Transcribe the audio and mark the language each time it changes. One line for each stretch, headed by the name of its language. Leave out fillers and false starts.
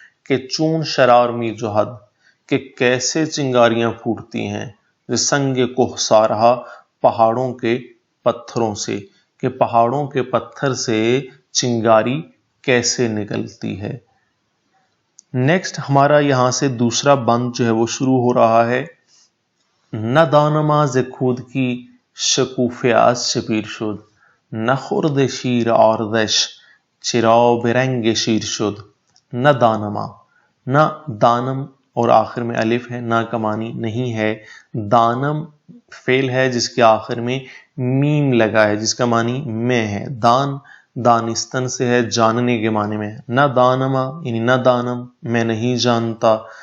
Persian: کہ چون شرار میر جوہد،
Urdu: کہ کیسے چنگاریاں پھوٹتی ہیں،
Persian: سنگ کوہسارہا
Urdu: پہاڑوں کے پتھروں سے، کہ پہاڑوں کے پتھر سے چنگاری کیسے نکلتی ہے. نیکسٹ ہمارا یہاں سے دوسرا بند جو ہے وہ شروع ہو رہا ہے.
Persian: نہ دانما ز خود کی شکوفه از چه پیر شد، نخورد شیر آردش چرا برنگ شیر شد.
Urdu: نہ دانما، نہ دانم اور آخر میں الف ہے، نہ کا معنی نہیں ہے. دانم فعل ہے جس کے آخر میں میم لگا ہے، جس کا معنی میں ہے. دان دانستن سے ہے، جاننے کے معنی میں. نہ دانما یعنی نہ دانم میں نہیں جانتا.